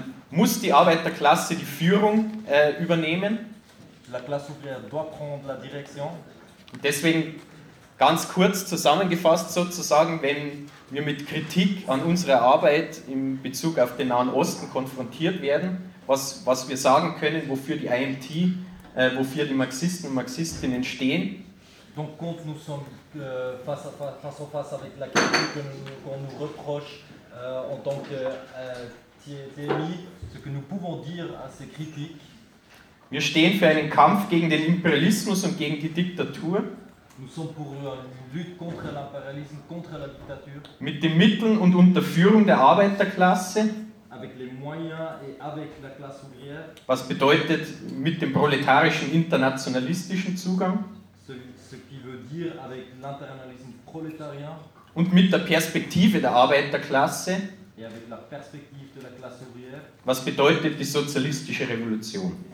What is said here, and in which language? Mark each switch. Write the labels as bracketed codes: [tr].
[de] Muss die Arbeiterklasse die Führung übernehmen? [fr] La classe ouvrière doit prendre la direction. [de] Deswegen ganz kurz zusammengefasst sozusagen, wenn wir mit Kritik an unserer Arbeit in Bezug auf den Nahen Osten konfrontiert werden, was wir sagen können, wofür die IMT, wofür die Marxisten und Marxistinnen stehen. [fr] Donc quand nous sommes face à face avec la critique qu'on nous reproche en tant que TMI, ce que nous pouvons dire à ces critiques. [de] Wir stehen für einen Kampf gegen den Imperialismus und gegen die Diktatur. [fr] Nous sommes pour une lutte contre l'impérialisme, contre la dictature. [de] Mit den Mitteln und unter Führung der Arbeiterklasse. [fr] Avec les moyens et avec la classe ouvrière. [de] Was bedeutet mit dem proletarischen internationalistischen Zugang? [fr] Ce qui veut dire avec l'internationalisme prolétarien. [de] Und mit der Perspektive der Arbeiterklasse. [fr] Et avec la perspective de la classe ouvrière. [de] Was bedeutet die sozialistische Revolution?